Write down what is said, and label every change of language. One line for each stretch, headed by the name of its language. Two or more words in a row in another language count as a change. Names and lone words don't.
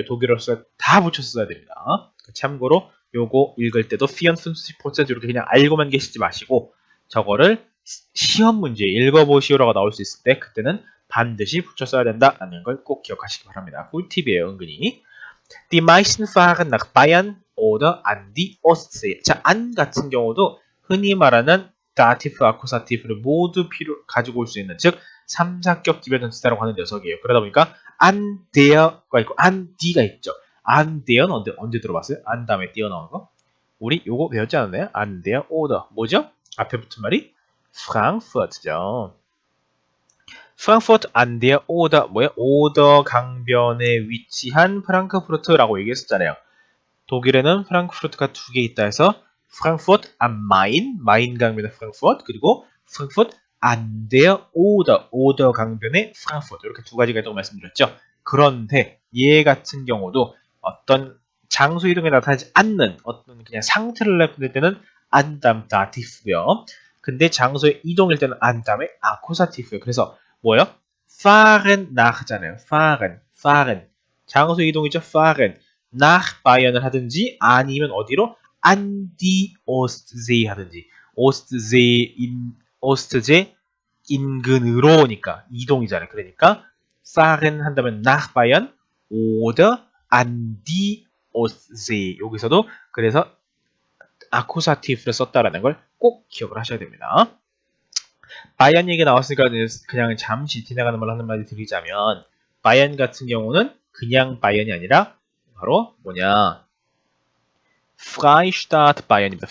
Korean: 독일어로 다 붙여서 써야 됩니다. 참고로 요거 읽을 때도 54% 이렇게 그냥 알고만 계시지 마시고 저거를 시험 문제 읽어보시오라고 나올 수 있을 때 그때는 반드시 붙여 써야 된다라는 걸 꼭 기억하시기 바랍니다. 꿀팁이에요, 은근히.
German: Die meisten fahren nach Bayern oder an die Ostsee.
Korean: 자, an 같은 경우도 흔히 말하는 다티프, 아쿠사티프를 모두 가지고 올 수 있는, 즉 3, 4격 기별전치사라고 하는 녀석이에요. 그러다 보니까
German: an der
Korean: 가 있고
German: an die
Korean: 가 있죠.
German: an der
Korean: 는 언제 들어봤어요? an 다음에 die 나오는 거? 우리 요거 배웠지 않았나요?
German: an der oder 뭐죠?
Korean: 앞에 붙은 말이 프랑크푸르트죠. 프랑크푸르트 an der Oder 뭐예요? 오더 강변에 위치한 프랑크푸르트라고 얘기했었잖아요. 독일에는 프랑크푸르트가 두 개 있다 해서 프랑크푸르트 am Main, 마인 강변의 프랑크푸르트, 그리고 프랑크푸르트 an der Oder, 오더 강변의 프랑크푸르트, 이렇게 두 가지가 있다고 말씀드렸죠. 그런데 얘 같은 경우도 어떤 장소 이동에 나타나지 않는 어떤 그냥 상태를 나타낼 때는 an 다음 다티프고요. 근데 장소의 이동일 때는 an 다음에 아쿠사티프예요. 그래서 뭐예요?
German: fahren nach잖아요. fahren.
Korean: 장소 이동이죠. fahren.
German: nach Bayern
Korean: 을 하든지 아니면 어디로?
German: an die Ostsee
Korean: 하든지. Ostsee 인근으로니까 이동이잖아요. 그러니까 fahren 한다면
German: nach Bayern oder an die Ostsee.
Korean: 여기서도 그래서 아쿠사티프를 썼다라는 걸 꼭 기억을 하셔야 됩니다. 바이언 얘기 나왔으니까 그냥 잠시 지나가는 말로 하는 말을 드리자면 바이언 같은 경우는 그냥 바이언이 아니라 바로 뭐냐 Freistaat 바이언입니다.